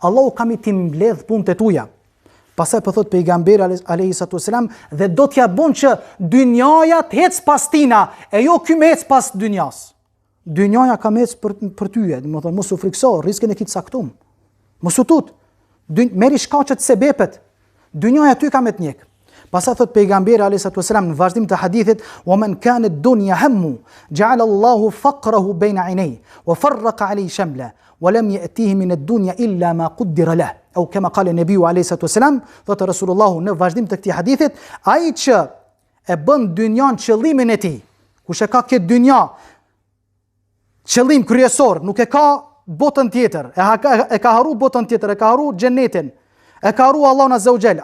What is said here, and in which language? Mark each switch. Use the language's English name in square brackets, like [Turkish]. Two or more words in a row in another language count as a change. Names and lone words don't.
[Albanian] Allahu ka me ti mbledh punët e tuja. Pastaj po thot pejgamberi [Arabic] عليه الصلاة والسلام, [Albanian] dhe do t'ja bën që dynjaja të ec pas tina, e jo ky me ec pas dynjas. Dynjaja ka me ec për tyje, do të thonë mos u frikso, rrezikun e ke caktuar. Mos u tut. Merri shkaqet sebepet. Dynjaja ty ka me të njek. Pastaj thot pejgamberi [Arabic] عليه الصلاة والسلام [Albanian] në vazhdim të hadithit, [Arabic] "ومن كان الدنيا همه جعل الله فقره بين عينيه وفرق عليه شمله ولم يأته من الدنيا إلا ما قدر له." أو كما قال النبي عليه الصلاة والسلام, [Albanian] thot Rasulullahu në vazhdim të këtij hadithit, ai që e bën dynjan qëllimin e tij, kush e ka këtë dynja qëllim kryesor, nuk e ka botën tjetër, e ka haru botën tjetër, e ka haru xhenetin, e ka haru Allahun [Arabic] عز وجل.